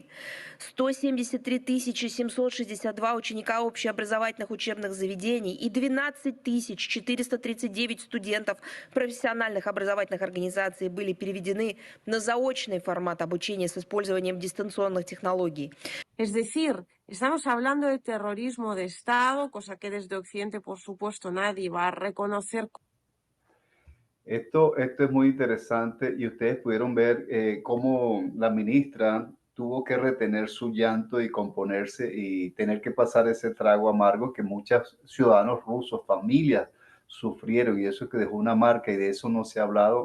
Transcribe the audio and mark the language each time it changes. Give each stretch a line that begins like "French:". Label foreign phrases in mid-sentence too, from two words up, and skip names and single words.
Russian: 173 762 ученика общеобразовательных учебных заведений и 12 439 студентов профессиональных образовательных организаций были переведены на заочный формат обучения с использованием дистанционных технологий.
Spanish: Es decir, estamos hablando de terrorismo de Estado, cosa que desde Occidente, por supuesto, nadie va a reconocer. Esto es muy interesante y ustedes pudieron ver cómo la ministra tuvo que retener su llanto y componerse y tener que pasar ese trago amargo que muchos ciudadanos rusos, familias, sufrieron, y eso es que dejó una marca y de eso no se ha hablado.